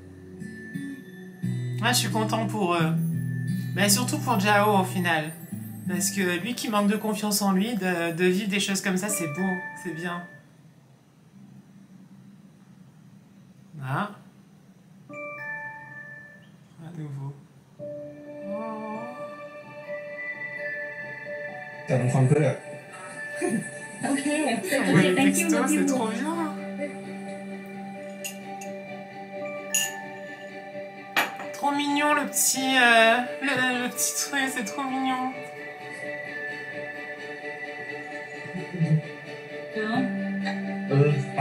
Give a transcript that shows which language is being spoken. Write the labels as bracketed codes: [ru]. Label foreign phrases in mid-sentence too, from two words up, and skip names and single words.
[fr] Ah, je suis content pour eux. Mais surtout pour Jao, au final. Parce que lui qui manque de confiance en lui, de vivre des choses comme ça, c'est beau, c'est bien. Ah. À nouveau. Oh. [th] จะทำความเพื่อ [en] Ok, [fr] Ouais, le [en] thank you, [fr] texto, [en] love [fr] c'est [en] you. [fr] trop bien. Trop mignon le petit truc, c'est trop mignon. Hein? [th] ไป